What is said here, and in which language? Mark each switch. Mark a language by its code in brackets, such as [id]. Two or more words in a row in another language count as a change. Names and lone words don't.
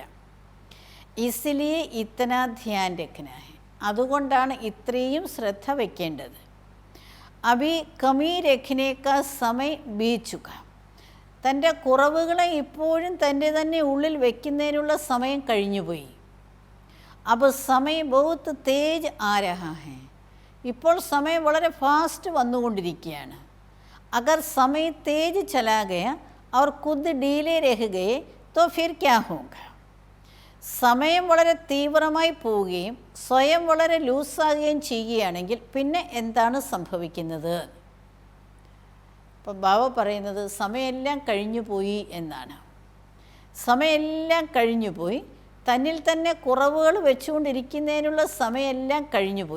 [hi] इसलिए इतना ध्यान रखना है, [ml] അതുകൊണ്ടാണ് ഇത്രയും ശ്രദ്ധ വയ്ക്കേണ്ടത്. [hi] अभी कमी रखने का समय बीत चुका, [ml] തൻ്റെ കുറവുകളെ ഇപ്പോഴും തൻ്റെ തന്നെ ഉള്ളിൽ വയ്ക്കുന്നതിനുള്ള സമയം കഴിഞ്ഞുപോയി. [hi] अब समय बहुत तेज आ रहा है, [ml] ഇപ്പോൾ സമയം വളരെ ഫാസ്റ്റ് വന്നുകൊണ്ടിരിക്കുകയാണ്. [hi] अगर समय तेज चला गया और खुद ढीले रह गए तो फिर क्या होगा. [ml] സമയം വളരെ തീവ്രമായി പോവുകയും സ്വയം വളരെ ലൂസാകുകയും ചെയ്യുകയാണെങ്കിൽ പിന്നെ എന്താണ് സംഭവിക്കുന്നത്? അപ്പം ബാബ പറയുന്നത് സമയമെല്ലാം കഴിഞ്ഞു പോയി എന്നാണ്. സമയമെല്ലാം കഴിഞ്ഞു പോയി, തന്നിൽ തന്നെ കുറവുകൾ വെച്ചുകൊണ്ടിരിക്കുന്നതിനുള്ള സമയമെല്ലാം കഴിഞ്ഞുപോയി.